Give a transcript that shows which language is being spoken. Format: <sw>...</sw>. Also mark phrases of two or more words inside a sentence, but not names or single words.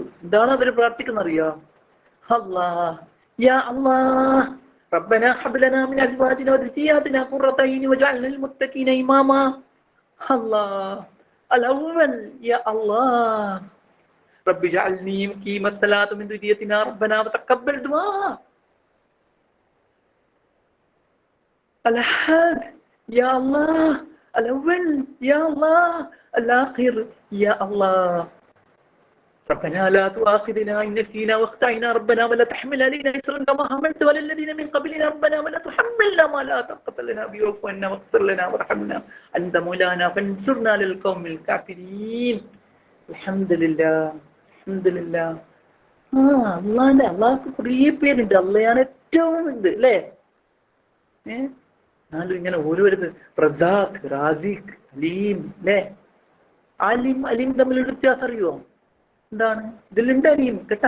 <ml>എന്താണ് അവർ പ്രാർത്ഥിക്കുന്നത് അറിയോ?</ml> <ar>الله يا الله ربنا هب لنا من أزواجنا وذرياتنا قرة أعين واجعلنا للمتقين إماما. الله الأول يا الله رب اجعلني مقيم الصلاة من ذريتنا ربنا وتقبل دعاء. الأحد يا الله، الأول يا الله، الآخر يا الله. ربنا لا تؤاخذنا إن نسينا واخطأنا ربنا ولا تحمل علينا إصرا كما حملت على الذين من قبلنا ربنا ولا تحملنا ما لا طاقة لنا به واعف عنا واغفر لنا وارحمنا أنت مولانا فانصرنا على القوم الكافرين. الحمد لله، الحمد لله.</ar> <ml>അള്ളാഹ്ക്ക് കുറേ പേരുണ്ട്. അള്ളയാണ് ഏറ്റവും ഇത് അല്ലേ. എന്നാലും ഇങ്ങനെ ഓരോരുത്തർ റസാഖ്, റാസിഖ്, അലീം അല്ലേ. അലീം തമ്മിലൊരു വ്യത്യാസം അറിയുമോ? എന്താണ്? ഇതിലുണ്ട് അലീം കേട്ടാ.</ml>